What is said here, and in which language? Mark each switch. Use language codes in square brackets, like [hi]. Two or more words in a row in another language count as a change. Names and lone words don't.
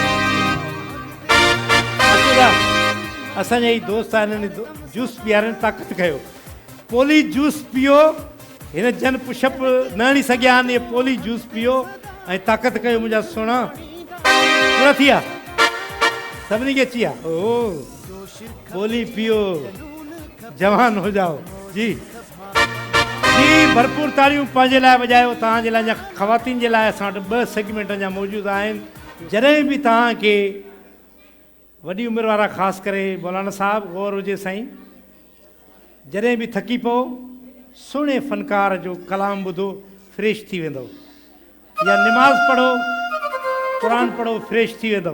[sd] असांजा ई दोस्त आहिनि जूस पीआरनि ताक़त कयो पोली जूस पियो हिन जन पुशअप न हणी सघिया आहिनि इहे पोली जूस पियो ऐं ताक़त कयो मुंहिंजा सुहिणा पूरा थी विया सभिनी खे अची विया ओ पोली पियो [hi] जवान हो जाओ [sd] जी जी भरपूर ताड़ियूं पंहिंजे लाइ वॼायो तव्हांजे लाइ अञा ख़वातीन जे लाइ असां वटि 2 सेगमेंट अञा मौजूदु आहिनि। जॾहिं बि तव्हांखे वॾी उमिरि वारा ख़ासि करे मौलाना साहब गौर हुजे साईं जॾहिं बि थकी पओ सुहिणे फ़नकार जो कलाम ॿुधो फ्रेश थी वेंदव या निमाज़ पढ़ो क़ुरान पढ़ो फ्रेश थी वेंदव।